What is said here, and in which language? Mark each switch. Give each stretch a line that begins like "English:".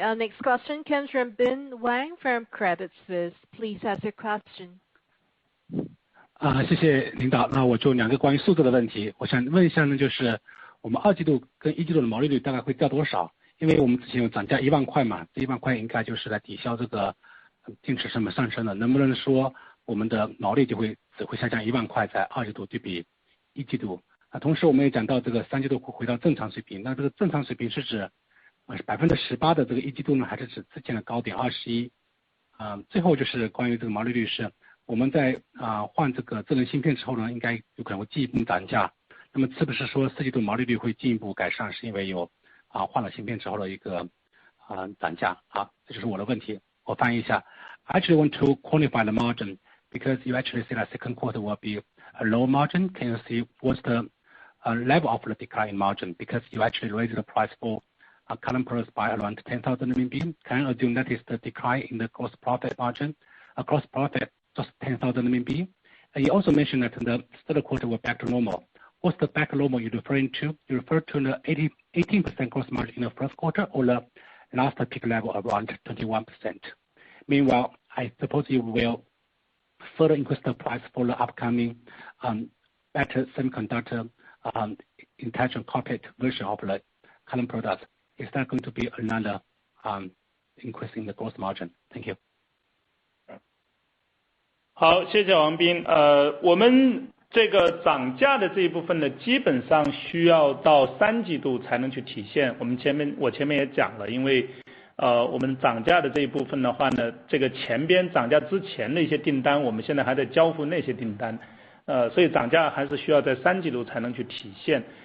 English: Our next question comes from Ben Wang from Credit Suisse. Please ask your question.
Chinese: 谢谢领导。那我就2个关于数字的问题，我想问一下呢，就是我们2季度跟1季度的毛利率大概会掉多少？因为我们之前有涨价1万块嘛，这1万块应该就是来抵消这个电池成本上升的，能不能说我们的毛利只会下降1万块，在2季度对比1季度？同时我们也讲到这个3季度会回到正常水平，那这个正常水平是指18%的这个1季度呢，还是指之前的高点21%？最后就是关于这个毛利率是。我们在换这个智能芯片之后呢，应该有可能会进一步涨价。那么是不是说4季度毛利率会进一步改善，是因为有换了芯片之后的一个涨价？好，这就是我的问题，我翻译一下。
English: I actually want to quantify the margin because you actually say that second quarter will be a low margin. Can you see what's the level of the decline in margin? Because you actually raised the price for current products by around 10,000 RMB. Can I assume that is the decline in the gross profit margin? Gross profit just 10,000 RMB. You also mentioned that in the third quarter we're back to normal. What's the back to normal you're referring to? You refer to the 18% gross margin in the first quarter or the last peak level around 21%? Meanwhile, I suppose you will further increase the price for the upcoming better semiconductor intelligent cockpit version of the current products. Is that going to be another increase in the gross margin? Thank you.
Chinese: 好，谢谢王斌。我们这个涨价的这一部分呢，基本上需要到3季度才能去体现。我前面也讲了，因为我们涨价的这一部分的话呢，这个前边涨价之前的一些订单，我们现在还在交付那些订单，所以涨价还是需要在3季度才能去体现。